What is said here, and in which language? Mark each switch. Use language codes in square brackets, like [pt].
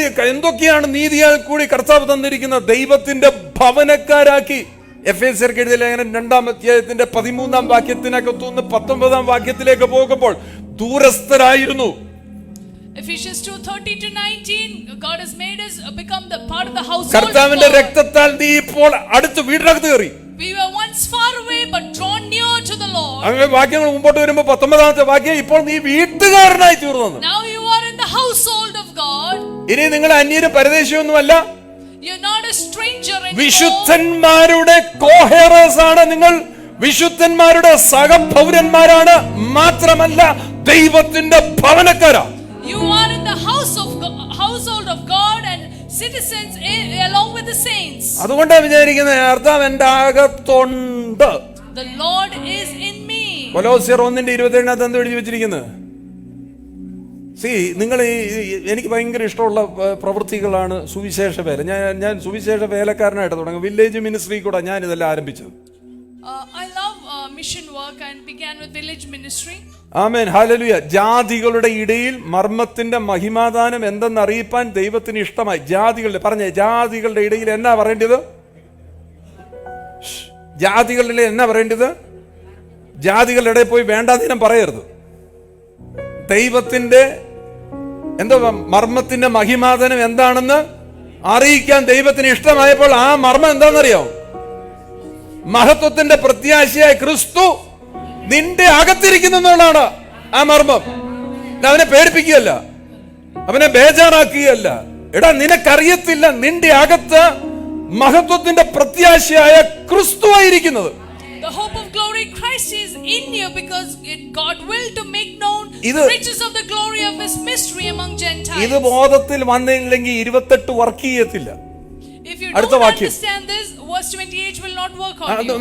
[ml] എന്തൊക്കെയാണ് നീതിയാൽ കൂടി കർത്താവ് തന്നിരിക്കുന്ന ദൈവത്തിന്റെ ഭവനക്കാരാക്കി. എഫേസ്യർക്ക് എഴുതിയ ലേഖനം 2-ാം അധ്യായത്തിന്റെ 13-ാം വാക്യത്തിനകത്തുനിന്ന് 19-ാം വാക്യത്തിലേക്ക് പോകുമ്പോൾ ദൂരസ്ഥരായിരുന്നു. [en] Ephesians 2:30-19, God has made us become the part of the household. [ml] കർത്താവിന്റെ രക്തത്താൽ നീ ഇപ്പോൾ അടുത്ത് വീടിനകത്ത് കയറി. [en] We were once far away but drawn near to the Lord. [ml] അങ്ങനെ വാക്യങ്ങൾ മുമ്പോട്ട് വരുമ്പോൾ 19-ാമത്തെ വാക്യം, ഇപ്പോൾ നീ വീട്ടുകാരനായി തീർന്നു. [en] Now you are in the household of God. [ml] ഇനി നിങ്ങൾ അന്യരും പരദേശിയൊന്നുമല്ല, [en] You're not a stranger anymore. [ml] വിശുദ്ധന്മാരുടെ കോഹേറേഴ്സ് ആണ് നിങ്ങൾ. വിശുദ്ധന്മാരുടെ സഹപൗരന്മാരാണ്. മാത്രമല്ല ദൈവത്തിന്റെ ഭവനക്കാരാ. [en] You are in the household of God and citizens along with the saints. [ml] അതുകൊണ്ടാണ് വിചാരിക്കുന്നത് അർത്ഥം എന്റെ അകത്തുണ്ട്. [en] The Lord is in me. [ml] കൊലോസ്യർ 1:27 എന്ത് എഴുതി വെച്ചിരിക്കുന്നത്? നിങ്ങൾ എനിക്ക് ഭയങ്കര ഇഷ്ടമുള്ള പ്രവൃത്തികളാണ് സുവിശേഷ വേല. ഞാൻ സുവിശേഷ വേലക്കാരനായിട്ട് തുടങ്ങി. വില്ലേജ് മിനിസ്ട്രി കൂടെ ഞാൻ ഇതെല്ലാം ആരംഭിച്ചത്. [en] I love mission work and began with village ministry. [ml] Amen, hallelujah. ജാതികളുടെ ഇടയിൽ മർമ്മത്തിന്റെ മഹിമാദാനം എന്തെന്ന് അറിയിപ്പാൻ ദൈവത്തിന് ഇഷ്ടമായി. ജാതികളുടെ ഇടയിൽ എന്നാ പറയേണ്ടത്? ജാതികളുടെ എന്നാ പറയേണ്ടത്? ജാതികളുടെ ഇടയിൽ പോയി വേണ്ടാതീനം പറയരുത്. ദൈവത്തിന്റെ മർമ്മത്തിന്റെ മഹിമാദനം എന്താണെന്ന് അറിയിക്കാൻ ദൈവത്തിന് ഇഷ്ടമായപ്പോൾ ആ മർമ്മം എന്താണെന്നറിയാമോ? മഹത്വത്തിന്റെ പ്രത്യാശയായ ക്രിസ്തു നിന്റെ അകത്തിരിക്കുന്നു എന്നുള്ളതാണ് ആ മർമ്മം. അവനെ പേടിപ്പിക്കുകയല്ല, അവനെ ബേജാറാക്കുകയല്ല. എടാ, നിനക്കറിയത്തില്ല നിന്റെ അകത്ത് മഹത്വത്തിന്റെ പ്രത്യാശയായ ക്രിസ്തു ആയിരിക്കുന്നത്. [en] The hope of glory Christ is in you because God will to make known the riches of the glory of his mystery among Gentiles. [ml] ഇത് ബോധത്തിൽ വന്നില്ലെങ്കിൽ 28 വർക്ക് ചെയ്യത്തില്ല. [en] If you don't understand this, verse 28 will not work on you.